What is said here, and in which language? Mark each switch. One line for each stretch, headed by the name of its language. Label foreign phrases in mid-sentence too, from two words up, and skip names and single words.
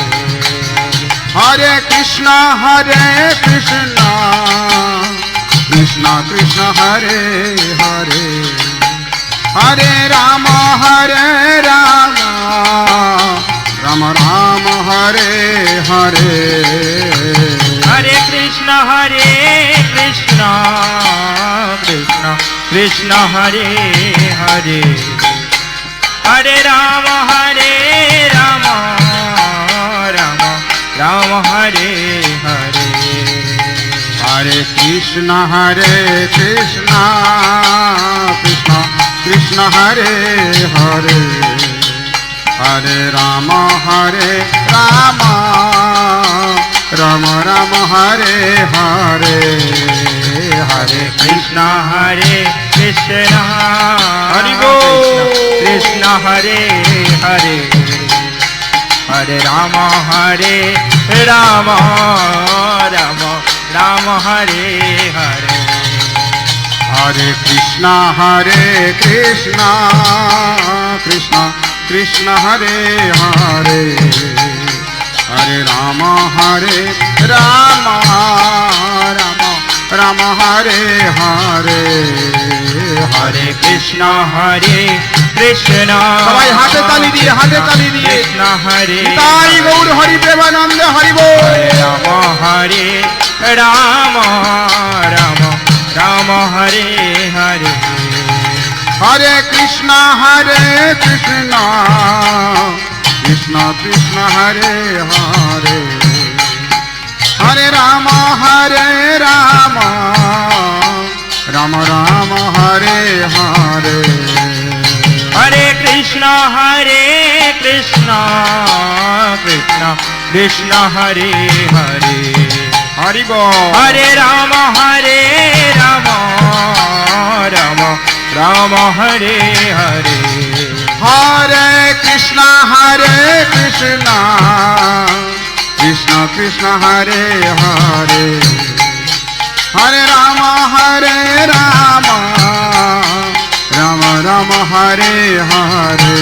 Sanskrit: हरे कृष्ण कृष्ण कृष्ण हरे हरे हरे राम राम राम हरे हरे কৃষ্ণ হরে কৃষ্ণ কৃষ্ণ কৃষ্ণ হরে হরে হরে রাম রাম রাম হরে হরে Hare Krishna Krishna Krishna Hare Hare Hare Rama Rama Rama Rama Hare Hare Hare কৃষ্ণ হরে কৃষ্ণ
Bangla: হরি বল।
Sanskrit: কৃষ্ণ হরে হরে হরে রাম রাম রাম রাম হরে হরে Hare Krishna Krishna Krishna Krishna Hare Hare Hare Rama Rama Rama Rama Hare Hare হরে কৃষ্ণ হরে কৃষ্ণ
Bangla: সবাই হাতে তালি দিয়ে
Sanskrit: কৃষ্ণ হরে
Bangla: তাই গৌর হরি প্রেমানন্দে হরি বল।
Sanskrit: হরে রাম রাম রাম রাম হরে হরে Hare Krishna Krishna Krishna Hare Hare Hare Rama Rama Rama Rama Hare Hare হরে কৃষ্ণ কৃষ্ণ কৃষ্ণ হরে হরে
Bangla: হরি বল।
Sanskrit: হরে রাম রাম রাম রাম হরে হরে Hare Krishna Krishna Krishna Hare Hare Hare Rama Rama Rama Rama Hare Hare